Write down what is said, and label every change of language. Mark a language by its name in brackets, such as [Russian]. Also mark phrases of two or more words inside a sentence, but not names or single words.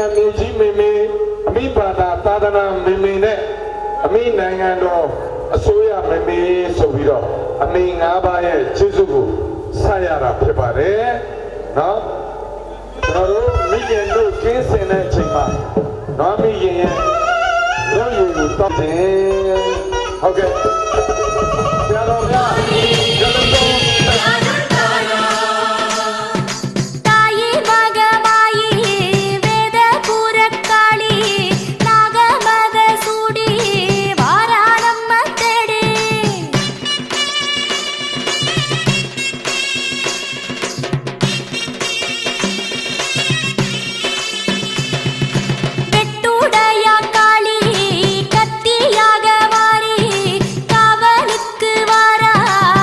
[Burmese] မြေကြီးမေမေအမိဘာသာသာသနာမေမေနဲ့အမိနိုင်ငံတော်အစိုးရမေမေဆိုပြီးတော့အမိ၅ပါးရဲ့ကျေးဇူးကိုဆက်ရတာဖြစ်ပါတယ်နော်ကျွန်တော်တို့မိခင်တို့ကျင်းစင်တဲ့အချိန်မှာနော်မိခင်ရဲ့တို့ယူတောက်တယ်ဟုတ်ကဲ့ဆရာတော်များကျွန်တော်တို့ [Tamil] தாயே மகமாயி வேத புறக்காளி நாகமத சூடி வாராணம்ம தேடி வெட்டுடைய காளி கத்தியாக வாரி காவலுக்கு வாரா